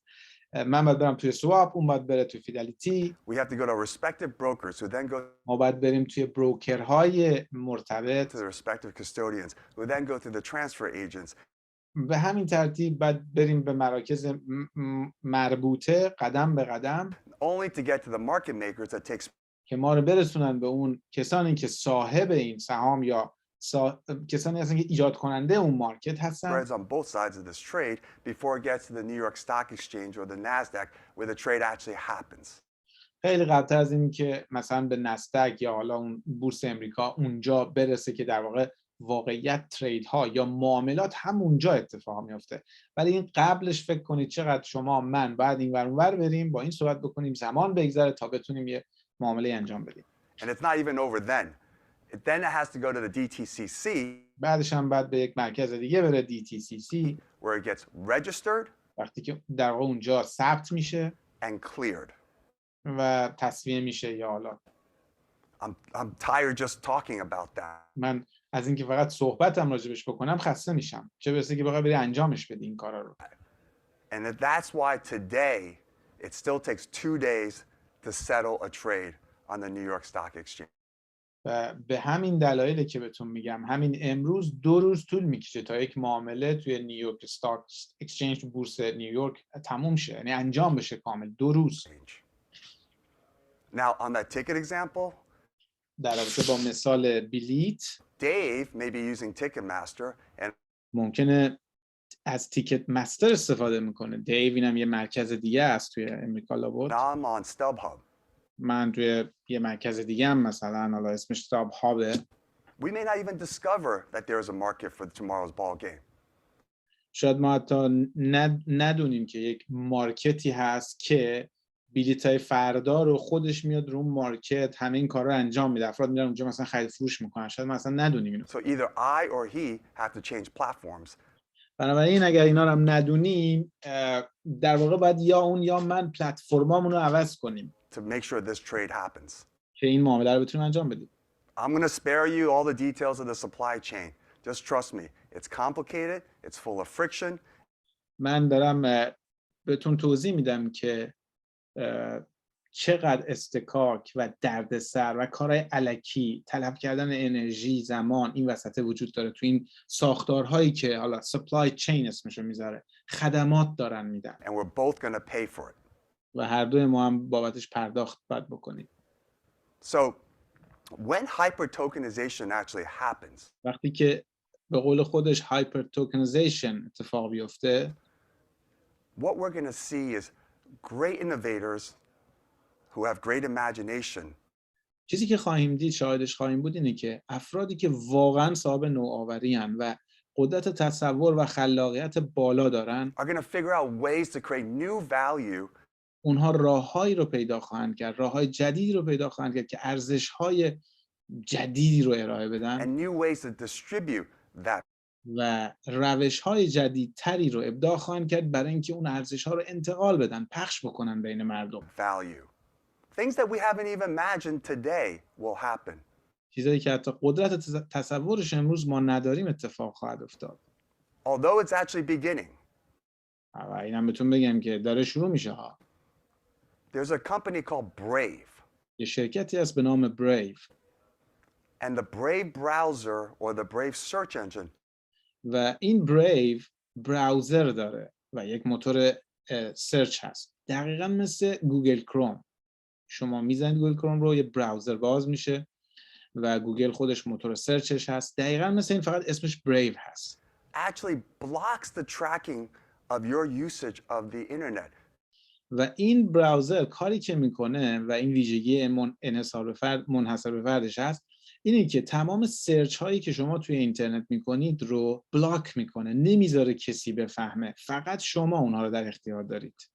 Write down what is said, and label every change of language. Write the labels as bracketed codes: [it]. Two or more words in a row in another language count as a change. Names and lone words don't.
[fa] من باید برم توی سواب، اون باید بره توی فیدلیتی. [en] We have to go to respective brokers who then go [fa] ما باید بریم توی بروکرهای مرتبط [en] to the respective custodians who then go to the transfer agents. [fa] به همین ترتیب باید بریم به مراکز مربوطه قدم به قدم [en] Only to get to the market makers that takes [fa] که ما رو برسونن به اون کسانی که صاحب این سهام یا کسانی هستن که ایجاد کننده اون مارکت هستن. [en] spreads on both sides of this trade before it gets to the New York Stock Exchange or the Nasdaq where the trade actually happens. [fa] خیلی قبلتر از این که مثلا به نسدق یا حالا اون بورس امریکا اونجا برسه که در واقع واقعیت ترید ها یا معاملات همونجا اتفاق میفته. ولی این قبلش فکر کنید چقدر شما من بعد این ور اونور بریم با این صحبت بکنیم، زمان بگذره تا بتونیم یه معامله انجام بدیم. [en] And it's not even over then. Then it has to go to the DTCC [fa] بعدش هم بعد به یک مرکز دیگه بره DTCC [en] where it gets registered [fa] وقتی که در واقع اونجا ثبت میشه [en] and cleared. [fa] و تصفیه میشه. یا حالا [en] I'm tired just talking about that. [fa] من از اینکه فقط صحبتم راجبش بکنم خسته میشم، چه برسه که بخوای بری انجامش بدی این کارا رو. [en] And that's why today it still takes 2 days to settle a trade on the New York Stock Exchange. [fa] و به همین دلایلی که بهتون میگم همین امروز 2 روز طول میکشه تا یک معامله توی نیویورک استاک اکسچنج، بورس نیویورک تموم شه، یعنی انجام بشه کامل 2 روز. [en] Now on that ticket example, [fa] در رابطه با مثال بلیت، [en] Dave may be using Ticketmaster and [fa] ممکنه از تیکت مستر استفاده میکنه. دیو اینم یه مرکز دیگه است توی امریکا لابد. [en] now I'm on StubHub. [fa] من توی یه مرکز دیگه هم مثلا حالا اسمش استاب هابه. [en] We may not even discover that there's a market for tomorrow's ball game. [fa] شاید ما حتی ندونیم که یک مارکتی هست که بلیطای فردا رو خودش میاد رو مارکت همه این کارا رو انجام میده. افراد میرن اونجا مثلا خرید فروش میکنن. شاید ما اصلا ندونیم اینو. [en] So either I or he have to change platforms. [fa] بنابراین اگر اینا رو هم ندونیم در واقع باید یا اون یا من پلتفرمامون رو عوض کنیم. [en] to make sure this trade happens. [fa] که این معامله رو بتونیم انجام بدیم. [en] I'm going to spare you all the details of the supply chain. Just trust me. It's complicated. It's full of friction. [fa] من دارم بهتون توضیح میدم که چقدر استکاک و دردسر و کارهای الکی، طلب کردن انرژی، زمان این وسط وجود داره تو این ساختارهایی که حالا [en] supply chain [fa] اسمشو میذاره، خدمات دارن میدن. [en] And we're both going to pay for it. [fa] و هر دوی ما هم بابتش پرداخت باید بکنیم. [en] So when hyper-tokenization actually happens, [fa] وقتی که به قول خودش [en] hyper tokenization [fa] اتفاق بیفته، [en] what we're going to see is great innovators who have great imagination [fa] چیزی که خواهیم دید، شاهدش خواهیم بود اینه که افرادی که واقعا صاحب نوآوری ان و قدرت تصور و خلاقیت بالا دارن [en] are going to figure out ways to create new value [fa] اونها راههایی رو پیدا خواهند کرد، راههای جدیدی رو پیدا خواهند کرد که ارزش‌های جدیدی رو ارائه بدن [en] and new ways to distribute that [fa] و روش‌های جدیدتری رو ابداع خواهند کرد برای اینکه اون ارزش‌ها رو انتقال بدن، پخش بکنن بین مردم. [en] value. Things that we haven't even imagined today will happen. [fa] چیزایی که حتی قدرت تصورش امروز ما نداریم اتفاق خواهد افتاد. [en] Although it's actually beginning. [fa] و اینم بهتون بگم که داره شروع میشه ها. [en] There's a company called Brave. [fa] یه شرکتی هست به نام Brave. [en] And the Brave browser or the Brave search engine [fa] و این Brave براوزر داره و یک موتور سرچ هست. دقیقاً مثل گوگل کروم. شما میزنید گوگل کروم رو، یه براوزر باز میشه و گوگل خودش موتور سرچش هست. دقیقاً مثل این، فقط اسمش Brave هست. [en] actually blocks the tracking of your usage of the internet. [fa] و این براوزر کاری که میکنه و این ویژگی منحصر به فردش هست اینه که تمام سرچ هایی که شما توی اینترنت میکنید رو بلاک میکنه، نمیذاره کسی بفهمه، فقط شما اونها رو در اختیار دارید.